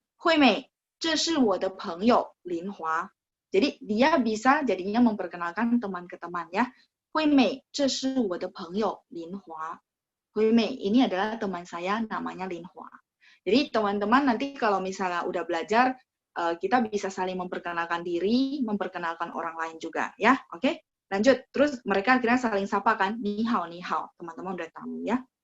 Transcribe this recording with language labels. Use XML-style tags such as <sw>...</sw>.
<zh>Huimei, 这是我的朋友林华.</zh> <id>Jadi dia bisa jadinya memperkenalkan teman ke teman ya.</id> <zh>Huimei, 这是我的朋友林华.</zh> <id>Huimei, ini adalah teman saya namanya Lin Hua. Jadi teman-teman nanti kalau misalnya udah belajar, kita bisa saling memperkenalkan diri, memperkenalkan orang lain juga, ya, oke? Lanjut, terus mereka akhirnya saling sapa kan, ni hao, teman-teman udah tahu ya.</id>